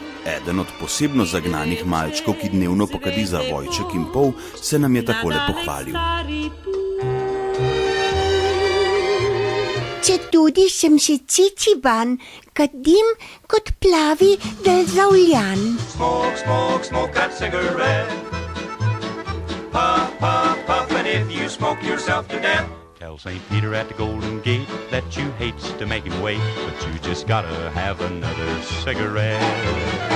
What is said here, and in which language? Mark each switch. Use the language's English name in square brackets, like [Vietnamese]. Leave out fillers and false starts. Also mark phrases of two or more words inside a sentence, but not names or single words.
[Slovenian] Eden od posebno zagnanih malčkov, ki dnevno pokadi za vojček in pol, se nam je takole pohvalil. Če tudi sem še ciciban, kadim kot plavi državljan. [English] Smoke, smoke, smoke that cigarette. Puff, puff, puff, and if you smoke yourself to death. Tell St. Peter at the Golden Gate that you hates to make him wait, but you just gotta have another cigarette.